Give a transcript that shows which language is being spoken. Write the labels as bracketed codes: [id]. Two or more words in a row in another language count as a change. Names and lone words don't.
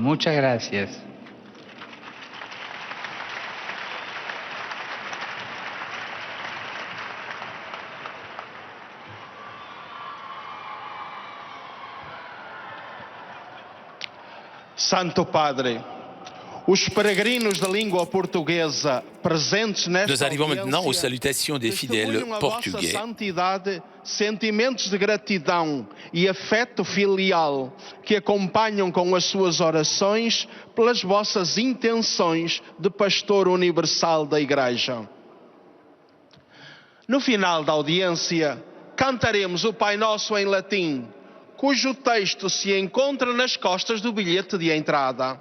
[es] Muchas gracias. [pt] Santo Padre, os peregrinos da língua portuguesa presentes nesta [fr] Nous arrivons [pt] audiência [fr] maintenant aux salutations des fidèles [pt] testemunham a vossa [fr] portugais. [pt] santidade, sentimentos de gratidão e afeto filial que acompanham com as suas orações pelas vossas intenções de pastor universal da Igreja. No final da audiência, cantaremos o Pai Nosso em latim, cujo texto se encontra nas costas do bilhete de entrada.